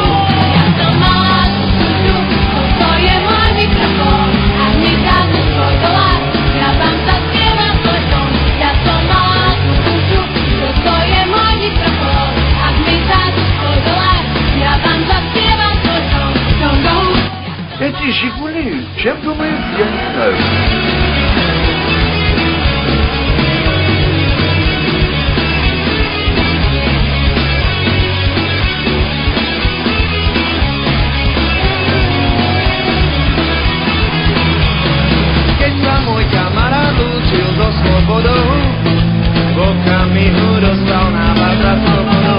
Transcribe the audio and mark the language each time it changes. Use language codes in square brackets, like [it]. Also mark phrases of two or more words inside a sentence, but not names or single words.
[sk] Ja som mala tú čuču, toto je môj mikrofón. Ak mi dáte svoj dolár, ja vám zaspievam svoj tón. Ja som mala tú čuču, toto je môj mikrofón. Ak mi dáte svoj dolár, ja vám zaspievam svoj tón. [ru] Эти «Жигули» чем думают, я не знаю. [sk] Keď sa môj kamarát lúčil so slobodou, v okamihu dostal návrat za slobodou.